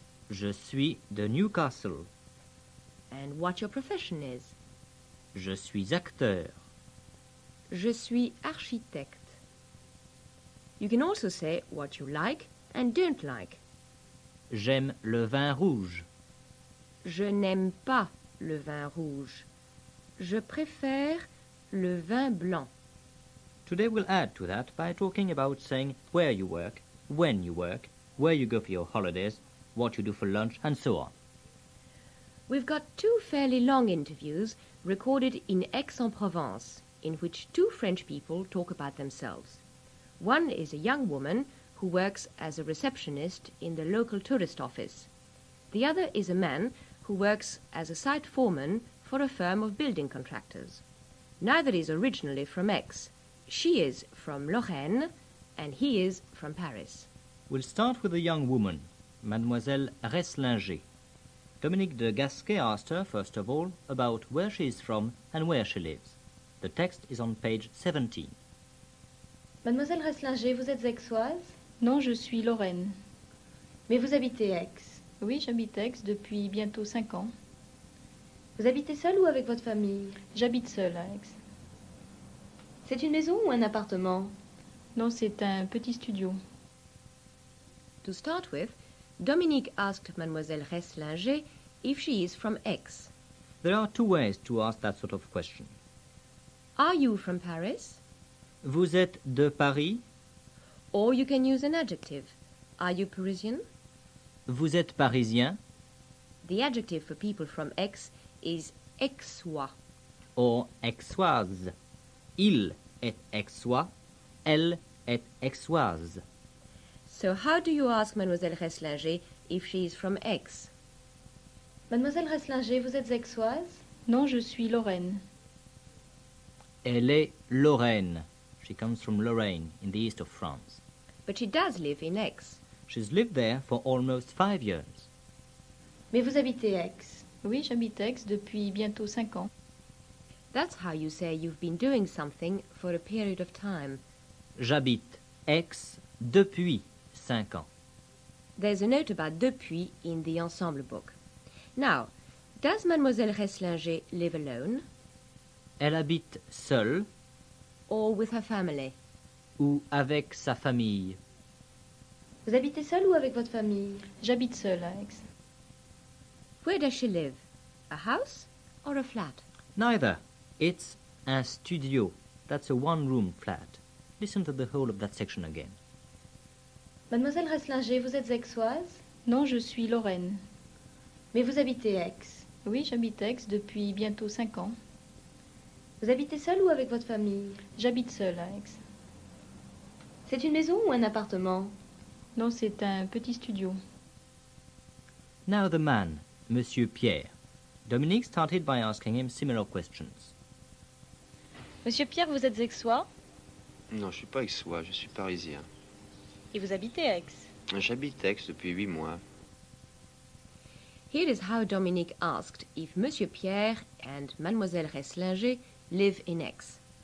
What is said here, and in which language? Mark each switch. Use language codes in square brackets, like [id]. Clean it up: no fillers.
[fr] Je suis de Newcastle. [en] And what your profession is. [fr] Je suis acteur. Je suis architecte. [en] You can also say what you like and don't like. [fr] J'aime le vin rouge. Je n'aime pas le vin rouge. Je préfère le vin blanc. [en] Today we'll add to that by talking about saying where you work, when you work, where you go for your holidays, what you do for lunch, and so on. We've got two fairly long interviews recorded in Aix-en-Provence, in which two French people talk about themselves. One is a young woman who works as a receptionist in the local tourist office. The other is a man who works as a site foreman for a firm of building contractors. Neither is originally from Aix. She is from Lorraine and he is from Paris. We'll start with a young woman, Mademoiselle Reslinger. Dominique de Gasquet asked her, first of all, about where she is from and where she lives. The text is on page 17. [fr] Mademoiselle Reslinger, vous êtes aixoise? Non, je suis Lorraine. Mais vous habitez Aix? Oui, j'habite Aix depuis bientôt 5 ans. Vous habitez seule ou avec votre famille? J'habite seule à Aix. C'est une maison ou un appartement? Non, c'est un petit studio. [en] To start with, Dominique asked Mademoiselle Reslinger if she is from Aix. There are two ways to ask that sort of question. Are you from Paris? [fr] Vous êtes de Paris? [en] Or you can use an adjective. Are you Parisian? [fr] Vous êtes parisien? [en] The adjective for people from Aix is aixois. Or aixoise. [fr] Il est aixois, elle est aixoise. [en] So how do you ask Mademoiselle Reslinger if she is from Aix? [fr] Mademoiselle Reslinger, vous êtes aixoise? Non, je suis Lorraine. Elle est Lorraine. [en] She comes from Lorraine, in the east of France. But she does live in Aix. She's lived there for almost 5 years. [fr] Mais vous habitez Aix? Oui, j'habite Aix depuis bientôt 5 ans. [en] That's how you say you've been doing something for a period of time. [fr] J'habite Aix depuis 5 ans. [en] There's a note about depuis in the ensemble book. Now, does Mademoiselle Reslinger live alone [fr] Elle habite seule [en] or with her family? [fr] ou avec sa famille. Vous habitez seule ou avec votre famille? J'habite seule à Aix. [en] Where does she live? A house or a flat? Neither. It's un studio. That's a one-room flat. Listen to the whole of that section again. [fr] Mademoiselle Reslinger, vous êtes aixoise? Non, je suis Lorraine. Mais vous habitez Aix? Oui, j'habite Aix depuis bientôt 5 ans. Vous habitez seul ou avec votre famille? J'habite seule à Aix. C'est une maison ou un appartement? Non, c'est un petit studio. [en] Now the man, Monsieur Pierre. Dominique started by asking him similar questions. [fr] Monsieur Pierre, vous êtes aixois Non, je suis pas aixois, je suis parisien. et vous habitez à Aix. J'habite Aix depuis 8 mois. [en] Here is how Dominique asked if Monsieur Pierre and Mademoiselle Reslinger live in Aix.